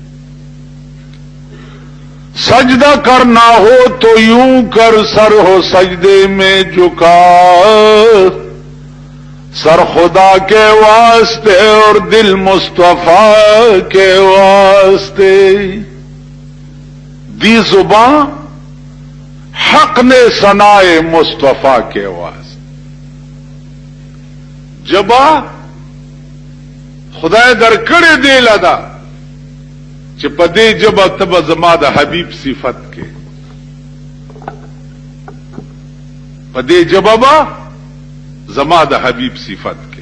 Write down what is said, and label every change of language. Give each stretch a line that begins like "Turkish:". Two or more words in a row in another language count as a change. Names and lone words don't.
Urdu: سجدہ کرنا ہو تو یوں کر سر ہو سجدے میں جھکا، سر خدا کے واسطے اور دل مصطفیٰ کے واسطے. دی زبان حق نے ثنائے مصطفیٰ کے واسطے.
Pashto: جبا خدای در کړه دی لدا چې په دې جبه تب زما د حبیب صفت کې، په دې جبه با زما د حبیب صفت کې.